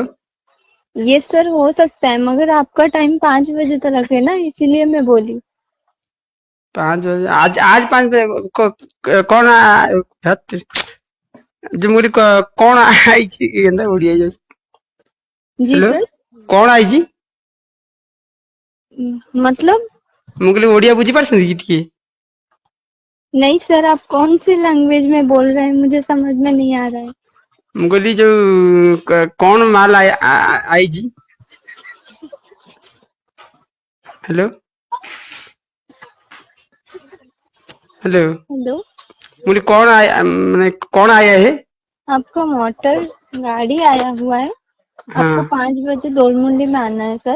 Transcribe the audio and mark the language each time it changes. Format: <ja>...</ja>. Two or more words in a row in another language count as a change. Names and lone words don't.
<hi>ये सर हो सकता है, मगर आपका टाइम 5 बजे तक है ना, इसीलिए मैं बोली। 5 बजे? आज आज 5 बजे कौन जो मुझे कौन आई ओडिया जो। जी हेलो। सर। कौन आई? मतलब?</hi> <or>ମୁଁ କହିଲି ଓଡିଆ ବୁଝିପାରୁଛନ୍ତି କି ଟିକେ?</or> <hi>नहीं सर, आप कौन सी लैंग्वेज में बोल रहे हैं, मुझे समझ में नहीं आ रहा है।</hi> <or>ମୁଁ କହିଲି ଯୋଉ କଣ ମାଲ ଆଇଛି?</or> <hi>हेलो। हेलो। हेलो। मुझे कौन आया मैंने कौन आया है? आपका मोटर गाड़ी आया हुआ है। आपको हाँ 5 बजे दोलमुंडी में आना है सर।</hi>